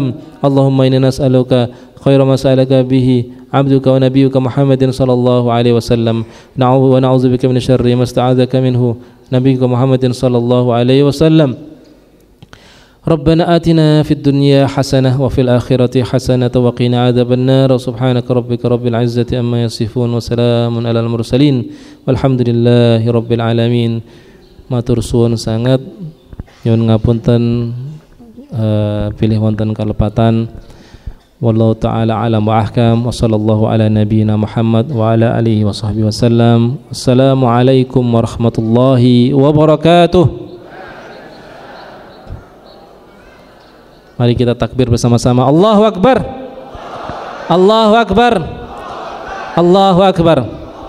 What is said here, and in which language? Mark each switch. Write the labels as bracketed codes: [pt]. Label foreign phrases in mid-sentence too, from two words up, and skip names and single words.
[ar] اللهم إنا نسألك خير ما سألك به عبدك ونبيك محمد صلى الله عليه وسلم ونعوذ بك من الشر ما استعاذك منه نبيك محمد صلى الله عليه وسلم. ربنا آتنا في الدنيا حسنة وفي الآخرة حسنة وقنا عذاب النار. سبحانك ربك رب العزة أما يصفون وسلام على المرسلين والحمد لله رب العالمين. [jv] Matur suwun sangat, nyuwun ngapunten pilih wonten kalepatan. [ar] والله تعالى أعلم وأحكم وصلى الله على نبينا محمد وعلى آله وصحبه وسلم. السلام عليكم ورحمة الله وبركاته. [id] Mari kita takbir bersama-sama. [ar] الله أكبر. الله أكبر. الله أكبر.